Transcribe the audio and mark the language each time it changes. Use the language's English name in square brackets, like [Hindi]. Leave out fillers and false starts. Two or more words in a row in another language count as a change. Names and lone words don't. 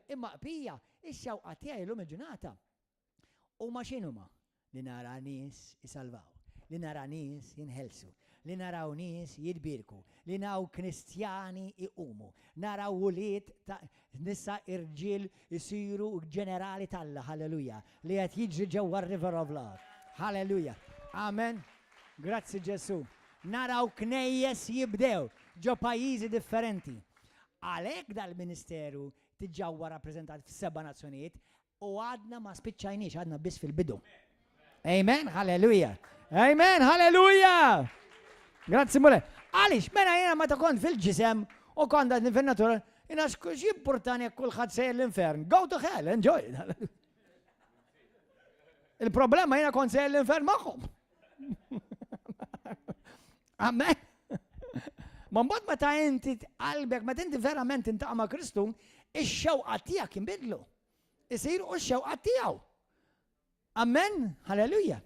[Maltese] Imma qbija ix-xewqa tiegħi llum il-ġurnata huma x'inhuma? Li nara nies isalvaw, li nara nies jinħelsu, li naraw nies jitbirku, li naraw kristjani iqumu, naraw wulied ta' nisa irġiel isiru ġenerali talla, halleluja, li qed jiġri ġewwa r-River of Love. Halleluja. Amen. Grazzi Ġesu. Naraw knejjes jibdew ġo pajjiżi differenti. Għalhekk dal-Ministeru tiġġawwa rappreżentat f'7 nazzjonijiet u għadna ma spiċċajniex, għadna biss fil-bidu. Amen, halleluja. Amen, halleluja. Grazzi mule. Għaliex, mela jiena meta kont fil-ġisem u kont għadni fin-natura, jiena x'importani jekk kulħadd sejjer l-infern. [English] Go to hell, enjoy. [Maltese] Il-problema jiena kont sejjer l-infern magħhom. Amen. Ma mbagħad meta inti qalbek, meta inti verament intaqa' ma' Kristu, ix-xewqa tiegħek inbidlu. Isiru x-xewqa tiegħu. Amen. Halleluja.